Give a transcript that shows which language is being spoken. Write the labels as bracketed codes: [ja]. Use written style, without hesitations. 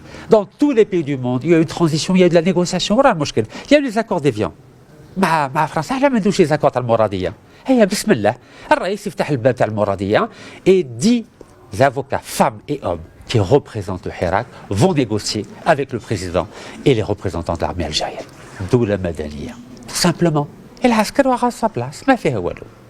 [fr] Dans tous les pays du monde, il y a eu une transition, il y a eu de la négociation. Il y a eu les accords d'Évian. [ar] مع فرنسا احنا ما ندوش [fr] les accords [ar] تاع المرادية. هيا بسم الله الرئيس يفتح الباب تاع المرادية [fr] et 10 avocats, femmes et hommes qui représentent le Hirak vont négocier avec le président et les représentants de l'armée algérienne. D'où la Madaniya. Tout simplement. Et l'Askar aura sa place. [ar] ما فيها والو.